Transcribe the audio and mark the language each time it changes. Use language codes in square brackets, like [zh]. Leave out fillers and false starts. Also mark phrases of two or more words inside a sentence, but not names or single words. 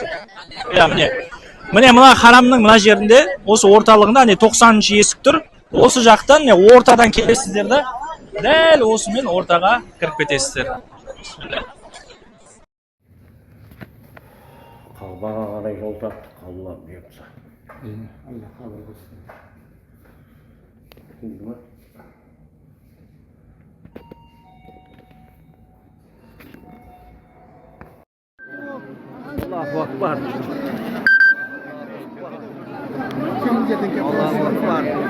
[kk] Міне мына харамның мына жерінде, осы орталығында 90-ші есік тұр. Осы жақтан ортадан келесіздер де, дәл осымен ортаға кіріп кетесіздер. Қалбаға қарай жол тарттық, Алла бұйыртса. [tr] Allah kabul olsun. [ar] Allahu Akbar. Allahu Akbar.